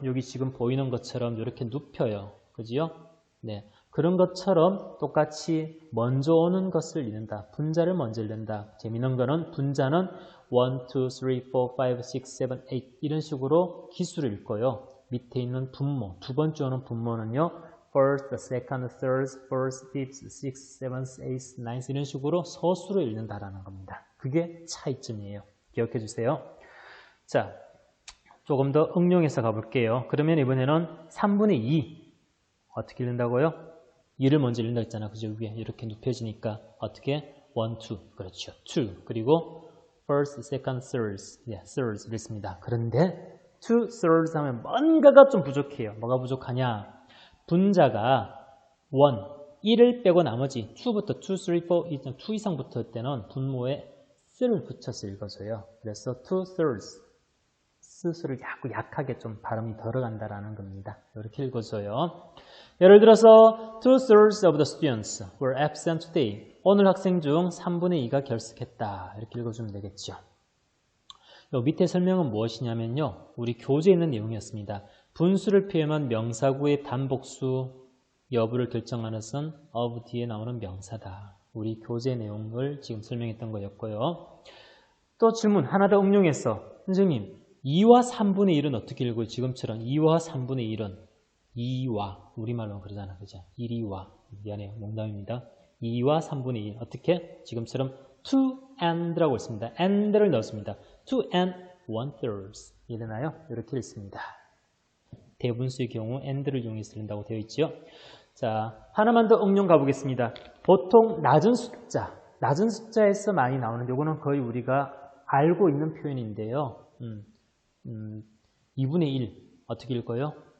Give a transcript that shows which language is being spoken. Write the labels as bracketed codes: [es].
[ko] 여기 지금 보이는 것처럼 이렇게 눕혀요, 그지요? 네, 그런 것처럼 똑같이 먼저 오는 것을 읽는다. 분자를 먼저 읽는다. 재미있는 거는 분자는 1, 2, 3, 4, 5, 6, 7, 8 이런 식으로 기수를 읽고요. 밑에 있는 분모, 두 번째 오는 분모는요. [en] first, second, third, fourth, fifth, sixth, seventh, eighth, ninth [ko] 이런 식으로 서수로 읽는다라는 겁니다. 그게 차이점이에요. 기억해 주세요. 자, 조금 더 응용해서 가볼게요. 그러면 이번에는 3분의 2 어떻게 읽는다고요? 2를 먼저 읽는다 했잖아. 그죠? 위에 이렇게 눕혀지니까 어떻게? 1, 2. 그렇죠. 2. 그리고 [en] first, second, third. [ko] 네, third 이랬습니다. 그런데 2, thirds 하면 뭔가가 좀 부족해요. 뭐가 부족하냐? 분자가 1, 1을 빼고 나머지 2부터 2, 3, 4, 2 이상 붙을 때는 분모에 스를 붙여서 읽어줘요. 그래서 2 thirds, 스수를 자꾸 약하게 좀 발음이 들어간다라는 겁니다. 이렇게 읽어줘요. 예를 들어서 [en] 2 thirds of the students were absent today. [ko] 오늘 학생 중 3분의 2가 결석했다. 이렇게 읽어주면 되겠죠. 요 밑에 설명은 무엇이냐면요. 우리 교재에 있는 내용이었습니다. 분수를 표현한 명사구의 단복수 여부를 결정하는 것은 of 뒤에 나오는 명사다. 우리 교재 내용을 지금 설명했던 거였고요. 또 질문 하나 더 응용해서 선생님 2와 3분의 1은 어떻게 읽어요? 지금처럼 2와 3분의 1은 2와 우리말로 그러잖아. 그죠? 1이와 미안해요. 농담입니다. 2와 3분의 1 어떻게? 지금처럼 to and라고 했습니다. and를 넣었습니다. to and 1/3 이해되나요? 이렇게 읽습니다. 대분수의 경우 and를 이용해서 읽는다고 되어 있죠. 자, 하나만 더 응용 가보겠습니다. 보통 낮은 숫자에서 많이 나오는 요거는 거의 우리가 알고 있는 표현인데요. 2분의 1 어떻게 읽어요?